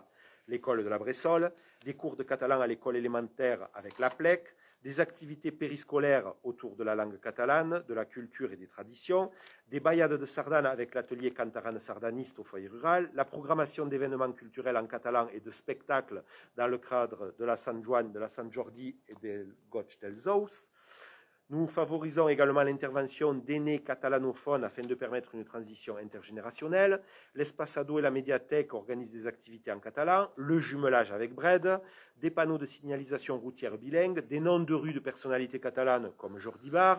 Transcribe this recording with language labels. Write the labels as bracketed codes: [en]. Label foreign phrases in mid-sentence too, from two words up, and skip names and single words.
[fr] L'école de la Bressole, des cours de catalan à l'école élémentaire avec la PLEC, des activités périscolaires autour de la langue catalane, de la culture et des traditions, des ballades de sardanes avec l'atelier cantaran sardaniste au foyer rural, la programmation d'événements culturels en catalan et de spectacles dans le cadre de la Sant Joan, de la Sant Jordi et del Goig dels Ous. Nous favorisons également l'intervention d'aînés catalanophones afin de permettre une transition intergénérationnelle. L'Espace Ado et la médiathèque organisent des activités en catalan, le jumelage avec Bred, des panneaux de signalisation routière bilingue, des noms de rues de personnalités catalanes comme Jordi Bar,